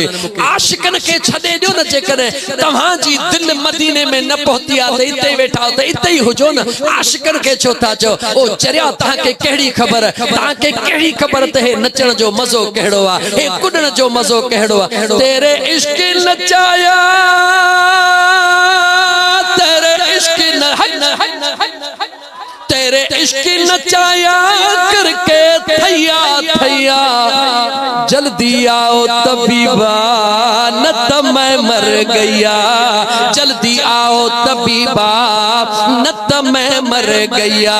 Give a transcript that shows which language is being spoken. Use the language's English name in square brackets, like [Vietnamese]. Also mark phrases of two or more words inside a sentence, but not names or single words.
[Sindhi] आशिकनि खे छॾे ॾियो न, जेकॾहिं तव्हांजी दिलि मदीने में न पहुती आहे त हिते वेठा हो त हिते ई हुजो न। आशिकनि खे छो था चओ? ओ चरिया तव्हांखे कहिड़ी ख़बर, तव्हांखे कहिड़ी ख़बर त हे नचण जो मज़ो कहिड़ो आहे, हे कुॾण जो मज़ो कहिड़ो आहे। [Punjabi] ਤੇਰੇ ਇਸ਼ਕ ਨਚਾਇਆ, ਤੇਰੇ ਇਸ਼ਕ ਤੇਰੇ ਇਸ਼ਕ ਨਚਾਇਆ ਕਰਕੇ ਥੱਈਆ ਥੱਈਆ, ਜਲਦੀ ਆਓ ਤਬੀਬਾ ਨ ਤ ਮੈਂ ਮਰ ਗਿਆ, ਜਲਦੀ ਆਓ ਤਬੀਬਾ ਨ ਤ ਮੈਂ ਮਰ ਗਿਆ।